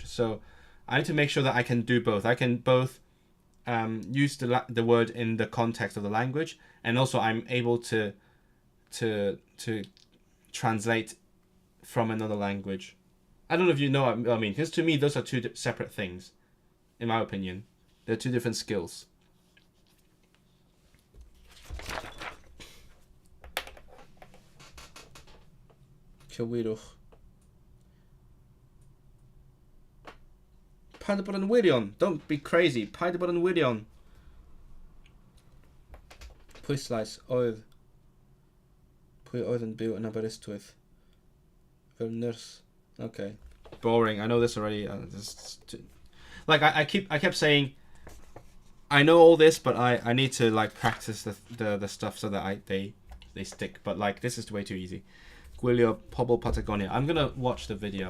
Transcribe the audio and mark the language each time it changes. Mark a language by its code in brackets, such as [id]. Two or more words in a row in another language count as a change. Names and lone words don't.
[en] So I need to make sure that I can do both. I can both use the word in the context of the language, and also I'm able to translate from another language. I don't know if you know what I mean, because to me, those are two separate things, in my opinion. They're two different skills. [cy] Cywirwch. Paid bod yn wirion. [en] Don't be crazy. [cy] Paid bod yn wirion. Pwyslais oedd. Pwy oedd yn byw yn Aberystwyth? [en] Fel nurse. Okay. Boring. I know this already. Like I kept saying, I know all this, but I need to like practice the stuff so that they stick. But like this is way too easy. [cy] Gwylio Pobl Patagonia. [en] I'm gonna watch the video.